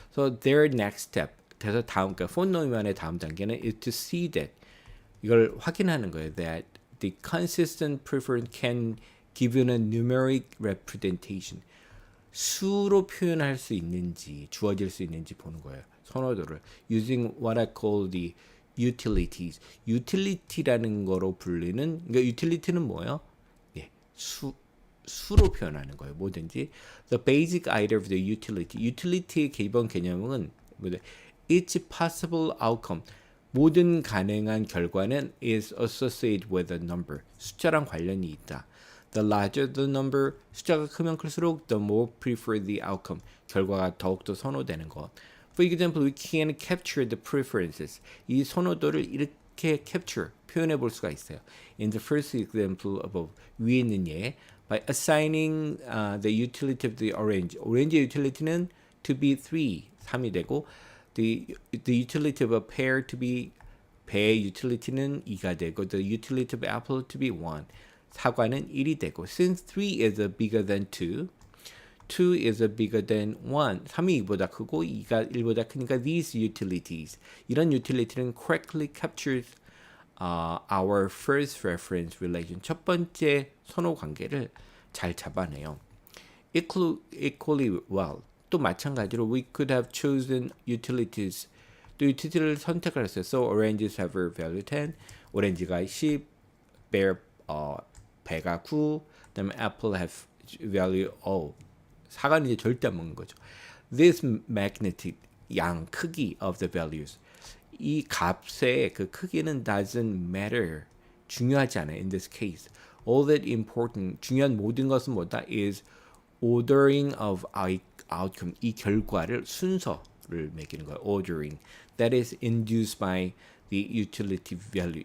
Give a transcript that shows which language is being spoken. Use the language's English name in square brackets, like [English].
[English] So their next step [Korean] 그래서 그러니까 폰 노이만의 다음 단계는 [English] is to see that [Korean] 이걸 확인하는 거예요. [English] That the consistent preference can give you a numeric representation. [Korean] 수로 표현할 수 있는지 주어질 수 있는지 보는 거예요. 선호도를 [English] using what I call the utilities. [Korean] utility라는 거로 불리는 그러니까 utility는 뭐예요? 예, 수로 표현하는 거예요. 뭐든지 [English] the basic idea of the utility. [Korean] utility의 기본 개념은 뭐냐? [English] Each possible outcome. [Korean] 모든 가능한 결과는 [English] is associated with a number. [Korean] 숫자랑 관련이 있다. [English] The larger the number, [Korean] 숫자가 크면 클수록 [English] the more preferred the outcome. [Korean] 결과가 더욱더 선호되는 것. [English] For example, we can capture the preferences. [Korean] 이 선호도를 이렇게 capture, 표현해 볼 수가 있어요. [English] In the first example above, [Korean] 위에 있는 예, [English] by assigning the utility of the orange. [Korean] 오렌지 utility는 [English] to be [Korean] 3이 되고 [English] the utility of a pear to be [Korean] 배의 utility는 2가 되고 [English] the utility of apple to be 1. [Korean] 사과는 1이 되고 [English] since 3 is bigger than 2, 2 is bigger than 1. [Korean] 3이 2보다 크고 2가 1보다 크니까 [English] these utilities. [Korean] 이런 utility는 [English] correctly captures our first reference relation. [Korean] 첫 번째 선호 관계를 잘 잡아내요. [English] Equally well. [Korean] 또 마찬가지로 [English] we could have chosen utilities. [Korean] 또 utility를 선택을 했어요. [English] So oranges have a value 10. [Korean] 오렌지가 10, pear 배가 9, 그다음에 apple have value 5. 사과는 이제 절대 안 먹는 거죠. [English] This magnitude [Korean] 양 크기 [English] of the values. [Korean] 이 값의 그 크기는 [English] doesn't matter. [Korean] 중요하지 않아요. [English] In this case, all that important [Korean] 중요한 모든 것은 뭐다 [English] is ordering of outcome. [Korean] 이 결과를 순서를 매기는 거예요. [English] Ordering. That is induced by the utility value.